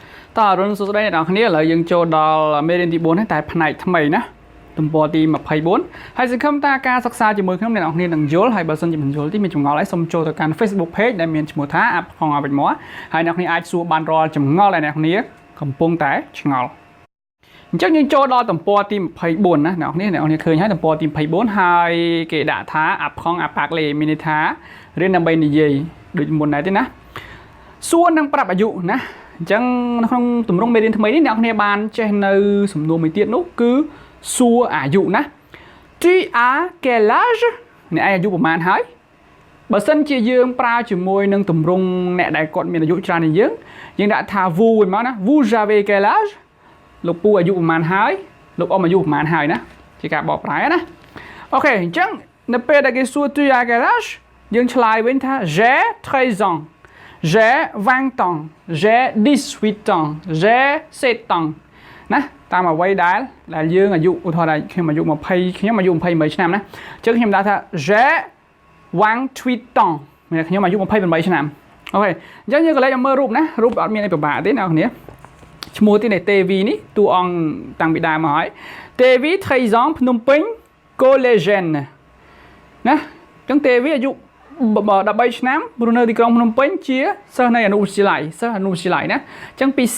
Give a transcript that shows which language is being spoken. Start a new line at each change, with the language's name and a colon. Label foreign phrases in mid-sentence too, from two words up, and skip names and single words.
Khmer: តើរុនសួស្តីអ្នកនរគ្នាឥឡូវយើងចូលដល់មេរៀនទី4ហើយតែផ្នែកថ្មីណាទំព័រទី24ហើយសង្ឃឹមថាការសិក្សាជាមួយខ្ញុំអ្នកនរគ្នានឹងយល់ហើយបើសិនជាមិនយល់ទេមានចម្ងល់អីសូមចូលទៅកាន់
English: Facebook page
Khmer: ដែលមានឈ្មោះថា Apprendre Avec Moi ហើយអ្នកនរគ្នាអាចសួរបាន រាល់ចម្ងល់ដែលអ្នកនរគ្នាកំពុងតែឆ្ងល់អញ្ចឹងយើងចូលដល់ទំព័រទី24ណាអ្នកនរគ្នាឃើញហើយទំព័រទី24ហើយគេដាក់ថា
French: Apprendre à parler
Khmer: មានន័យថារៀនដើម្បីនិយាយ ដូចមុនដែរទេណាសួរនឹងប្រាប់អាយុណាអញ្ចឹងក្នុងទម្រង់មេរៀនថ្មីនេះអ្នកនរគ្នាបានចេះនៅសំណួរមួយទៀតនោះគឺសួរអាយុណា
French: Tu as quel
Khmer: âge អ្នកឯងអាយុប្រហែលហើយបើសិនជាយើងប្រើជាមួយនឹងទម្រង់អ្នកដែលគាត់មានអាយុច្រើនជាងយើងដាក់ថា vous វិញមកណា
French: Vous avez quel âge
Khmer: លោកពូអាយុប្រហែលហើយលោកអ៊ំអាយុប្រហែលហើយណាជាការបកប្រែណាអូខេអញ្ចឹងនៅពេលដែលគេសួរ
French: Tu as quel âge
Khmer: យើងឆ្លើយវិញថា
French: J'ai 13 ans J'ai 20 ans J'ai 18 ans J'ai 7 ans
Khmer: ណាតាមអ្វីដែលយើងអាយុឧទាហរណ៍ខ្ញុំអាយុ20ខ្ញុំអាយុ28ឆ្នាំណាអញ្ចឹងខ្ញុំដាក់ថា J'ai 28 ans មានខ្ញុំអាយុ28ឆ្នាំអូខេអញ្ចឹងយើងក៏លេចមកមើលរូបណារូបអត់មានអីពិបាកទេអ្នកនរឈ្មោះទីនេះ TV នេះតួអង្គតាំងពីដើមមកហើយ TV 13 ans ភ្នំពេញ collégienne ណាអញ្ចឹង TV អាយុ13ឆ្នាំរស់នៅទីក្រុងភ្នំពេញជាសិស្សនៃអនុវិទ្យាល័យសិស្សអនុវិទ្យាល័យណាអញ្ចឹងពី